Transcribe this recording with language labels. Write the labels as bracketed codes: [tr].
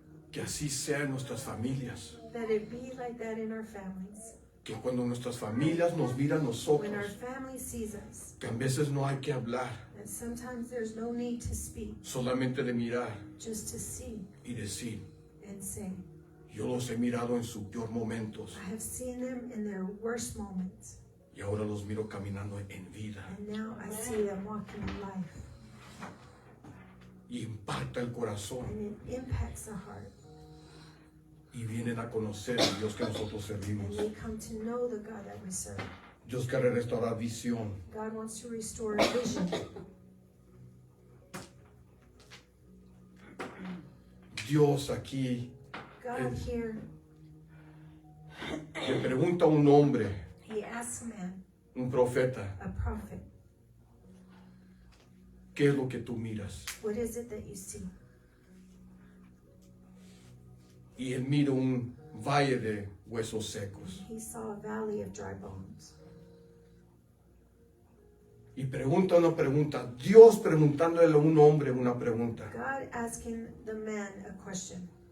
[es] Que así sea en nuestras familias. [en] That it be like that in our families. [es] Que cuando nuestras familias nos miran a [en] When our [es] nosotros, [en] family sees us, [es] que a veces no hay que hablar, [en] that sometimes there's no need to speak, [es] solamente de mirar [en] just to see [es] y decir, [en] and say, [es] yo los he mirado en sus peor momentos [en] I have seen them in their worst moments, [es] y ahora los miro caminando en vida. [en] and now I see them walking in life. [es] Y impacta el corazón [en] And it impacts the heart. [es] y vienen a conocer al Dios que nosotros servimos. [en] And they come to know the God that we serve. [es] Dios quiere restaurar visión. [en] God wants to restore vision. [es] Dios aquí [en] God here, [es] le pregunta a un hombre, [en] he asks a man, [es] un profeta, [en] a prophet, [es] ¿qué es lo que tú miras? [en] what is it that you see? [es] Y él mira un valle de huesos secos. [en] He saw a valley of dry bones. [es] Y pregunta una pregunta. Dios preguntándole a un hombre una pregunta. [en] God asking the man a question.